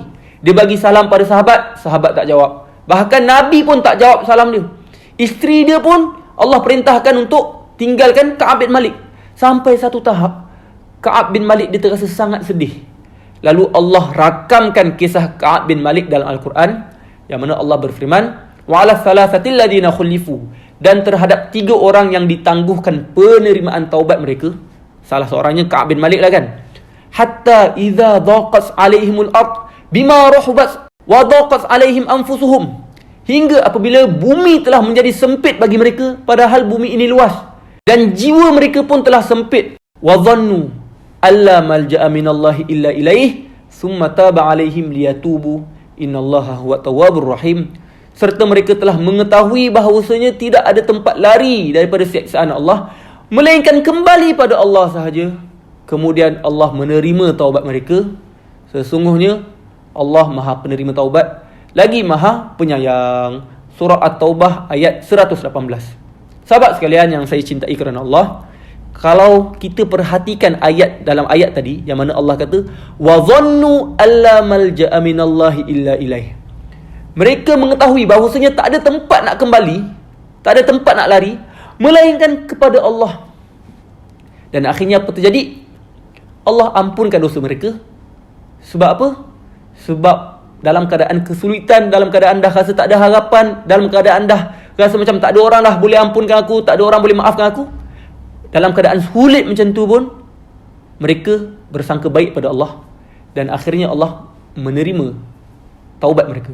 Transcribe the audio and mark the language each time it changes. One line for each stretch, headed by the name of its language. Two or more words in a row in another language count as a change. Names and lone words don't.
Malay: Dia bagi salam pada sahabat, sahabat tak jawab. Bahkan Nabi pun tak jawab salam dia. Isteri dia pun Allah perintahkan untuk tinggalkan Ka'ab bin Malik. Sampai satu tahap, Ka'ab bin Malik dia terasa sangat sedih. Lalu Allah rakamkan kisah Ka'ab bin Malik dalam Al-Quran, yang mana Allah berfirman,
Arabic: وعلى الثلاثة الذين خلفوا,
Malay: dan terhadap 3 orang yang ditangguhkan penerimaan taubat mereka. Salah seorangnya Ka'ab bin Malik lah kan.
Arabic: حتى إذا ضاقت عليهم الأرض بما رحبت وضاقت عليهم أنفسهم,
Malay: hingga apabila bumi telah menjadi sempit bagi mereka, padahal bumi ini luas, dan jiwa mereka pun telah sempit.
Arabic: وظنوا أن لا ملجأ من الله إلا إليه ثم تاب عليهم ليتوبوا إن الله هو التواب الرحيم.
Malay: Serta mereka telah mengetahui bahawasanya tidak ada tempat lari daripada siksaan Allah melainkan kembali pada Allah sahaja. Kemudian Allah menerima taubat mereka. Sesungguhnya Allah Maha penerima taubat, lagi Maha penyayang. Surah At-Taubah ayat 118. Sahabat sekalian yang saya cintai kerana Allah, kalau kita perhatikan ayat dalam ayat tadi, yang mana Allah kata
Arabic: وظنوا أن لا ملجأ من الله إلا إليه,
Malay: mereka mengetahui bahawasanya tak ada tempat nak kembali, tak ada tempat nak lari melainkan kepada Allah. Dan akhirnya apa terjadi? Allah ampunkan dosa mereka. Sebab apa? Sebab dalam keadaan kesulitan, dalam keadaan dah rasa tak ada harapan, dalam keadaan dah rasa macam tak ada orang dah boleh ampunkan aku, tak ada orang boleh maafkan aku, dalam keadaan sulit macam tu pun mereka bersangka baik pada Allah, dan akhirnya Allah menerima taubat mereka.